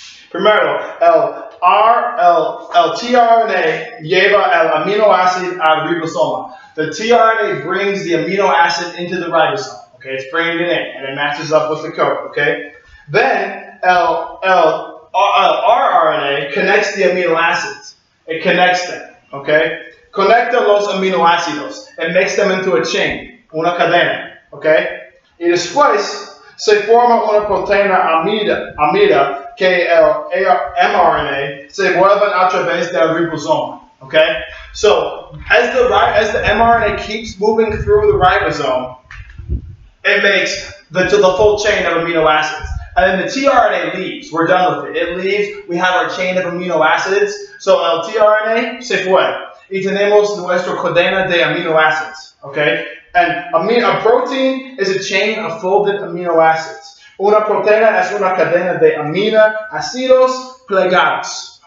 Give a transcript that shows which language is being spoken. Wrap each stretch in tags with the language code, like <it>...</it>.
<es>Primero, el tRNA lleva el amino acid al ribosoma.</es> <en>The tRNA brings the amino acid into the ribosome. Okay, it's bringing it in, and it matches up with the code. Okay, then rRNA connects the amino acids. It connects them.</en> <es>Okay, conecta los aminoácidos.</es> <en>It makes them into a chain,</en> <es>una cadena. Okay, y después se forma una proteína amida que el mRNA se mueve a través del ribosoma.</es> <en>Okay, so as the mRNA keeps moving through the ribosome, it makes the full chain of amino acids. And then the tRNA leaves. We're done with it. It leaves. We have our chain of amino acids.</en> <es>So el tRNA se fue. Y tenemos nuestra cadena de</es> <en>amino acids. Okay? And a protein is a chain of folded amino acids.</en> <es>Una proteína es una cadena de aminoácidos plegados.</es>